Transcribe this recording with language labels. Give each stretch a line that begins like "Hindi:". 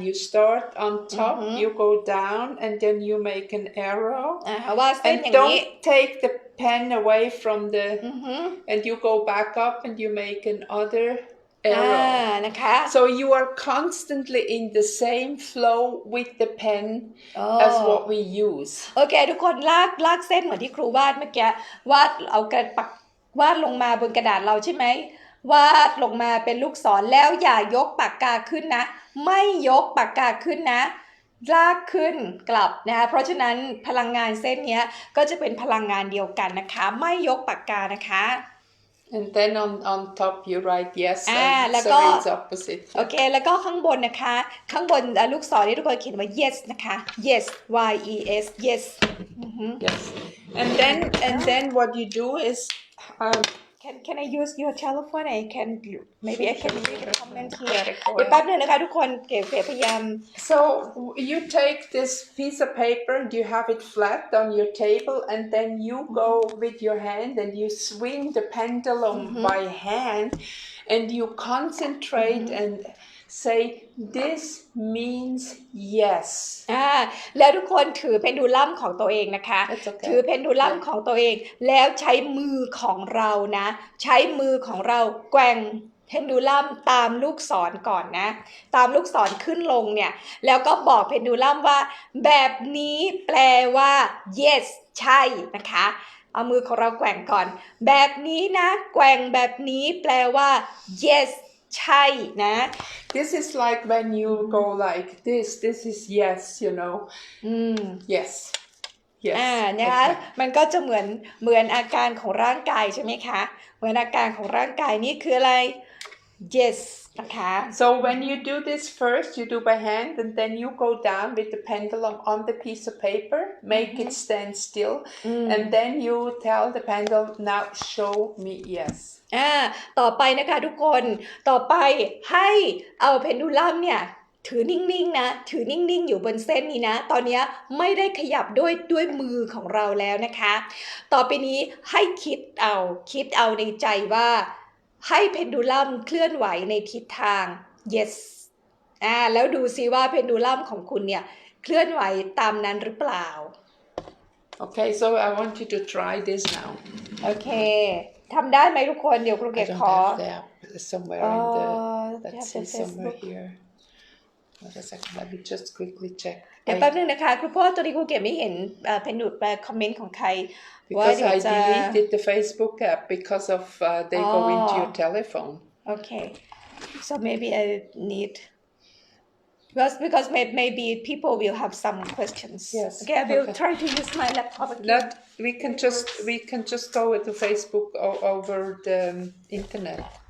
English: You start on top, you go down, and then you make an arrow. And don't take the pen away from the, and you go back up and you make another arrow.
Thai: นะคะ
English: So you are constantly in the same flow with the pen as what we use.
Thai: โอเคทุกคนลากเส้นเหมือนที่ครูวาดเมื่อกี้วาดเอาวาดลงมาบนกระดาษเราใช่ไหมวาดลงมาเป็นลูกศรแล้วอย่ายกปากกาขึ้นนะไม่ยกปากกาขึ้นนะลากขึ้นกลับนะคะเพราะฉะนั้นพลังงานเส้นนี้ก็จะเป็นพลังงานเดียวกันนะคะไม่ยกปากกานะคะ
English: And then on top you write yes, so it's opposite.
Thai: โอเคแล้วก็ข้างบนนะคะข้างบนลูกศรนี่ทุกคนเขียนว่า yes นะคะ yes y e s yes
English: Yes. And then what you do is Can I use your telephone? Maybe I can read the comment here.
Thai: เดี๋ยวแป๊บนึงนะคะทุกคนเก๋พยายาม
English: So you take this piece of paper, you have it flat on your table, and then you go with your hand and you swing the pendulum by hand, and you concentrate and say this means yes.
Thai: แล้วทุกคนถือเพนดูลัมของตัวเองนะคะ
English: okay.
Thai: ถือเพนดูลัมของตัวเองแล้วใช้มือของเรานะใช้มือของเราแกว่งเพนดูลัมตามลูกศรก่อนนะตามลูกศรขึ้นลงเนี่ยแล้วก็บอกเพนดูลัมว่าแบบนี้แปลว่า yes ใช่นะคะเอามือของเราแกว่งก่อนแบบนี้นะแกว่งแบบนี้แปลว่า yesใช่นะ
English: This is like when you go like this is yes, you know. Yes. Yes.
Thai: นะคะมันก็จะเหมือนอาการของร่างกายใช่ไหมคะเหมือนอาการของร่างกายนี่คืออะไร yes นะคะ
English: So when you do this first, you do by hand, and then you go down with the pendulum on the piece of paper, make it stand still, and then you tell the pendulum, now show me yes.
Thai: ต่อไปนะคะทุกคนต่อไปให้เอาเพนดูลัมเนี่ยถือนิ่งๆนะถือนิ่งๆอยู่บนเส้นนี้นะตอนนี้ไม่ได้ขยับด้วยมือของเราแล้วนะคะต่อไปนี้ให้คิดเอาในใจว่าให้เพนดูลัมเคลื่อนไหวในทิศทาง yes แล้วดูซิว่าเพนดูลัมของคุณเนี่ยเคลื่อนไหวตามนั้นหรือเปล่า
English: Okay, so I want you to try this now.
Thai: โอเคทำได้ไหมทุกคนเดี๋ยวครูเกดขอ
English: somewhere in the let's see somewhere here. Wait a second, let me just quickly check.
Thai: เดี๋ยวแป๊บนึงนะคะครูพ่อตัวนี้ครูเกดไม่เห็นเพนดูคอมเมนต์ของใคร
English: Because I deleted the Facebook app because of they go into your telephone. Okay, so maybe I need because maybe people will have some questions. Yes. Okay, I will try to use my laptop again. We can just go to Facebook over the internet.